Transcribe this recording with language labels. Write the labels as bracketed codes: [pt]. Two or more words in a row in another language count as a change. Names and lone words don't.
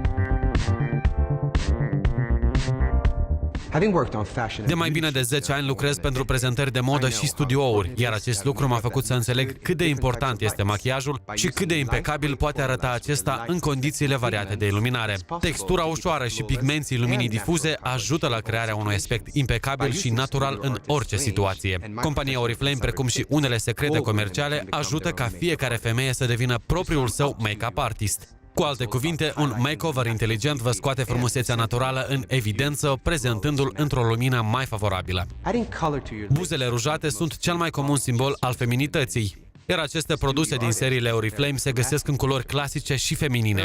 [ro] De mai bine de 10 ani lucrez pentru prezentări de modă și studiouri, iar acest lucru m-a făcut să înțeleg cât de important este machiajul și cât de impecabil poate arăta acesta în condițiile variate de iluminare. Textura ușoară și pigmenții luminii difuze ajută la crearea unui aspect impecabil și natural în orice situație. Compania Oriflame, precum și unele secrete comerciale, ajută ca fiecare femeie să devină propriul său [en] make-up artist. [ro] Cu alte cuvinte, un makeover inteligent vă scoate frumusețea naturală în evidență, prezentându-l într-o lumină mai favorabilă. Buzele rujate sunt cel mai comun simbol al feminității, iar aceste produse din seriile Oriflame se găsesc în culori clasice și feminine.